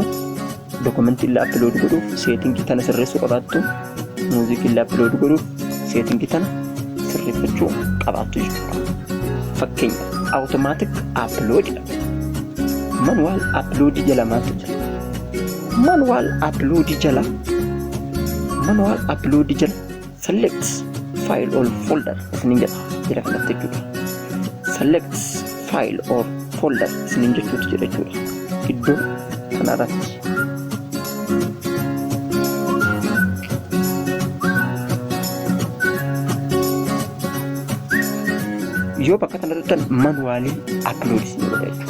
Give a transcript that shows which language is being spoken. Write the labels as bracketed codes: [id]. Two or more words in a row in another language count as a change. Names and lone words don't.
[om] Dokumentii illee upload godhuuf seetingii tana sirreessuu qabaattu. Muuziqii illee upload godhuuf seetingii tana sirreeffachuu qabaattu jechuudha. Fakkeenya [en] automatic upload manual upload [om] jala maaltu jira? [en] Manual upload [om] jala [en] select file or folder [om] isiniin jedha kanatti jechuudha. [en] Select file or folder [om] isiniin jechuutu jira jechuudha. Iddoo kanarratti yoo bakka kanarratti [en] manuwaalii upload [om] isin godha jechuudha.